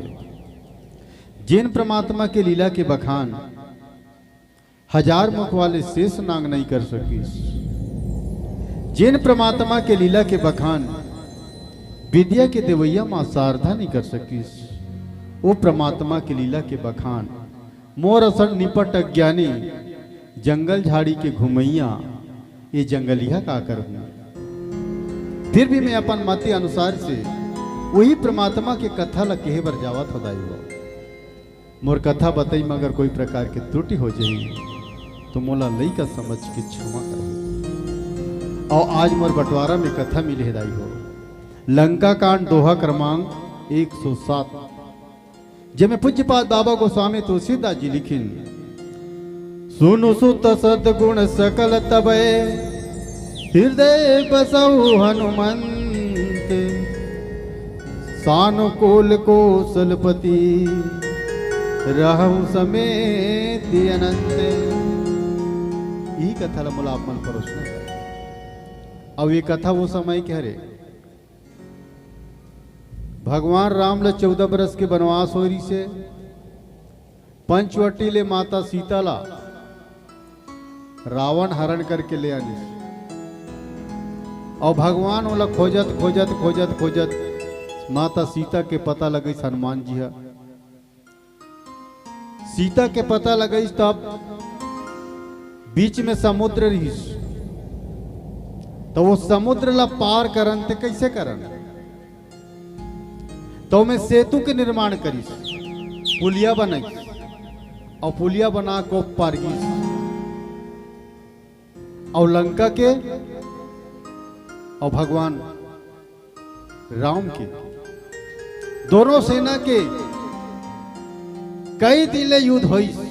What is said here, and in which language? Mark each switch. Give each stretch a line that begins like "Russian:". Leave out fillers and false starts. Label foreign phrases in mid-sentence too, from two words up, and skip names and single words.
Chhattisgarhi: जिन परमात्मा के लीला के बखान हजार मुख वाले शेष नांग नहीं कर सकीस, जिन परमात्मा के लीला के बखान विद्या के देवैया मां शारदा नहीं कर सकीस, वो परमात्मा के लीला के बखान मोर असर निपट अज्ञानी जंगल झाड़ी के घुमैया ये जंगलिया का कर हूं। फिर भी मैं अपन मति अनुसार से वही परमात्मा के कथा ला कहे बर जावत हो दाई हो। मोर कथा बताई मगर कोई प्रकार के त्रुटि हो जाई तो मोला लई का समझ के क्षमा कर। और आज मोर बंटवारा में कथा मिले दाई हो लंका कांड दोहा क्रमांक 107, जिसमें पूज्यपाद बाबा गोस्वामी तुलसीदास जी लिखिन,
Awadhi: सुनु सुत सद्गुण सकल तबे हृदय बसऊ हनुमंत, सानुकूल कौशलपति रहु समेत अनंत।
Chhattisgarhi: यही कथा ला मोला अपन परोसना है। अब ये कथा वो समय कह रहे भगवान राम ला 14 बरस के वनवास हो रही से पंचवटी ले माता सीता ला रावण हरण करके ले आनी, और भगवान वाला खोजत खोजत खोजत खोजत माता सीता के पता लगी हनुमान जी है। सीता के पता लगी तब बीच में समुद्र रही, तो वो समुद्र ला पार करन ते कैसे करन, तो मैं सेतु के निर्माण करी, पुलिया बनाई, और पुलिया बना को पार की, और लंका के और भगवान राम के दोनों सेना के कई दिले युद्ध हुई।